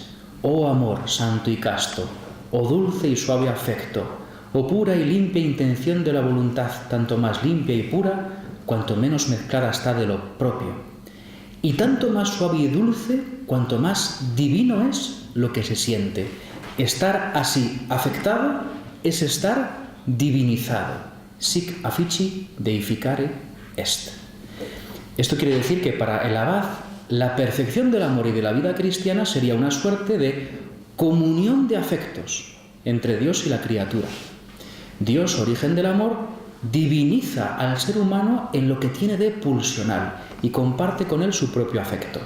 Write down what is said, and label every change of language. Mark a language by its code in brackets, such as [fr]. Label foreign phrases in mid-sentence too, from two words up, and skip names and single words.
[es] Oh amor santo y casto, oh dulce y suave afecto, oh pura y limpia intención de la voluntad, tanto más limpia y pura, cuanto menos mezclada está de lo propio. Y tanto más suave y dulce, cuanto más divino es lo que se siente. Estar así afectado es estar divinizado. [la] Sic affici deificare est. [es] Esto quiere decir que para el abad la perfección del amor y de la vida cristiana sería una suerte de comunión de afectos entre Dios y la criatura. Dios, origen del amor, diviniza al ser humano en lo que tiene de pulsional y comparte con él su propio afecto.